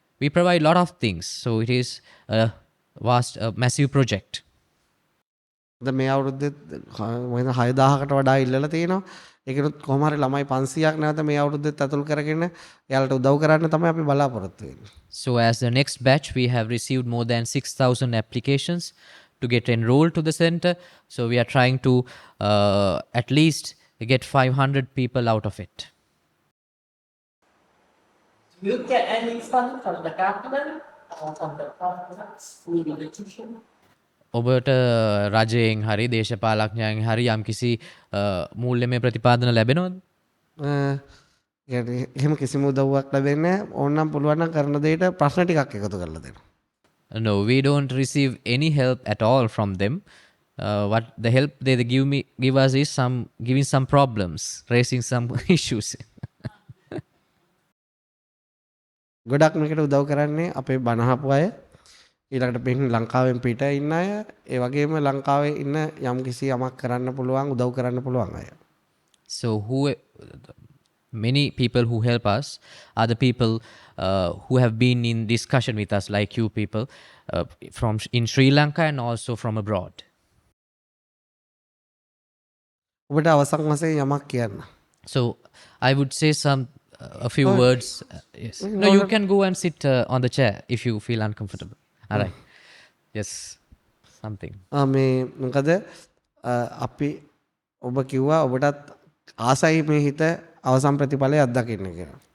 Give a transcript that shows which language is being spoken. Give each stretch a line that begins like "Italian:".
English: We provide a lot of things, so it is a massive project.
Sinhala: දැන් මේ අවුරුද්දේ මොකද 6000කට වඩා ඉල්ලලා තියෙනවා. ඒකනොත් කොහොම හරි ළමයි 500ක් නැවත මේ අවුරුද්දෙත් ඇතුල් කරගෙන එයාලට උදව් කරන්න තමයි අපි බලාපොරොත්තු වෙන්නේ.
English: So as the next batch we have received more than 6,000 applications to get enrolled to the center. So we are trying to at least get 500 people out of it. Do you get any fund from the government or from the government's institution?
Sinhala: ඔබට රජයෙන් හරි දේශපාලඥයන් හරි යම් කිසි මූල්‍යමය ප්‍රතිපාදන ලැබෙනවද? එහෙම කිසිම උදව්වක් ලැබෙන්නේ නැහැ. ඕනනම් පුළුවන් නම් කරන දෙයට ප්‍රශ්න ටිකක් එකතු කරලා දෙනවා.
English: No, we don't receive any help at all from them. What the help they give us is giving some problems, raising some issues.
Sinhala: ගොඩක් මේකට උදව් කරන්නේ අපේ බණහපු අය, ඊළඟට පින් ලංකාවෙන් පිට ඉන්න අය, ඒ වගේම ලංකාවේ ඉන්න යම් කිසි යමක් කරන්න පුළුවන්, උදව් කරන්න පුළුවන් අය.
English: So many people who help us are the people who have been in discussion with us, like you people, from in Sri Lanka and also from abroad.
Sinhala: ඔබට අවසන් වශයෙන් යමක් කියන්න.
English: So I would say a few words. Yes. No, you can go and sit on the chair if you feel uncomfortable. All right. Yes. Something.
Sinhala: මේ මොකද අපි ඔබ කිව්වා ඔබටත් ආසයි මේ හිත අවසන් ප්‍රතිඵලය අත්දකින්න කියලා.